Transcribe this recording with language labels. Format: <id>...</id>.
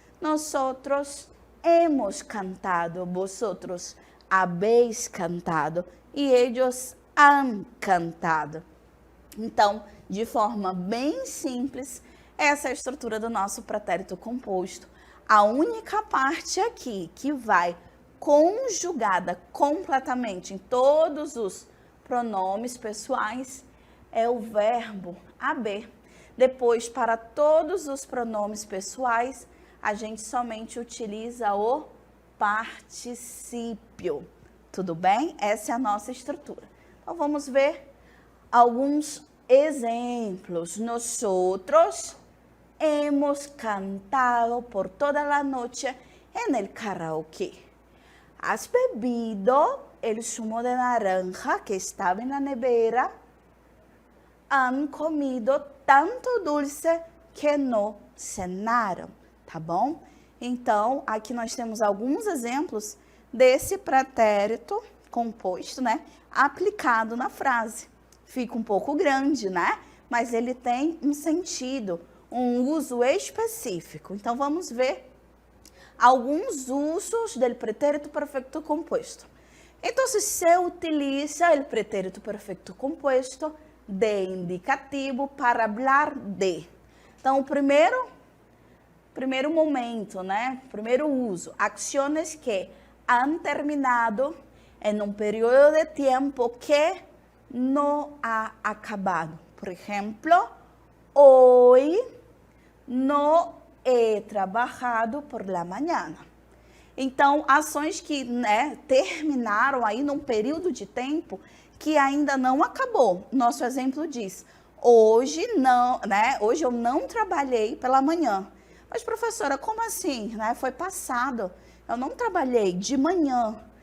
<es>Nosotros hemos cantado, vosotros habéis cantado e ellos han cantado.</es> <pt>Então, de forma bem simples, essa é a estrutura do nosso pretérito composto. A única parte aqui que vai conjugada completamente em todos os pronomes pessoais é o verbo haber. Depois, para todos os pronomes pessoais, a gente somente utiliza o particípio. Tudo bem? Essa é a nossa estrutura. Então, vamos ver alguns exemplos.</pt> <es>Nosotros hemos cantado por toda la noche en el karaoke. ¿Has bebido el zumo de naranja que estaba en la nevera? Han comido tanto dulce que no</es> <pt>cenaram, tá bom? Então, aqui nós temos alguns exemplos desse pretérito composto, né, aplicado na frase. Fica um pouco grande, né? Mas ele tem um sentido, um uso específico. Então, vamos ver alguns usos do pretérito perfeito composto. Então, se utiliza o pretérito perfeito composto de indicativo para falar de. Então, o primeiro momento, né? Primeiro uso, ações que</pt> <es>han terminado</es> <pt>em um período de tempo que não</pt> <es>ha acabado.</es> <pt>Por exemplo,</pt> <es>hoy no he trabajado por la mañana.</es> <pt>Então, ações que, né, terminaram aí num período de tempo que ainda não acabou. Nosso exemplo diz, hoje não, né, hoje eu não trabalhei pela manhã. Mas, professora, como assim? Né? Foi passado, eu não trabalhei de manhã.</pt>